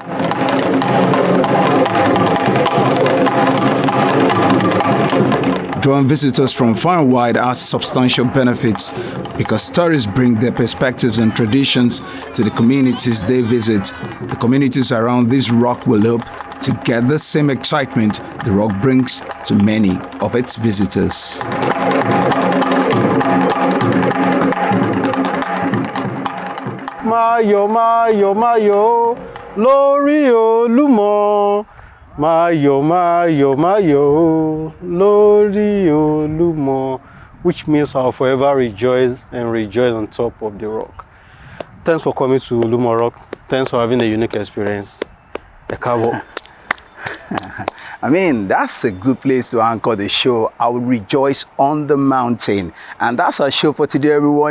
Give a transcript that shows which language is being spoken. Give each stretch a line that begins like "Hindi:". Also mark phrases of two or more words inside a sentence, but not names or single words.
English: Drawing visitors from far and wide has substantial benefits because tourists bring their perspectives and traditions to the communities they visit. The communities around this rock will hope to get the same excitement the rock brings to many of its visitors.
Yoruba: Mayo, mayo, mayo, lórí Olúmọ. Mayo, mayo, mayo, lórí Olúmọ,
English: which means I'll forever rejoice and rejoice on top of the rock. Thanks for coming to Olumo Rock. Thanks for having a unique experience. I mean, that's a good place to anchor the show. I will rejoice on the mountain. And that's our show for today, everyone.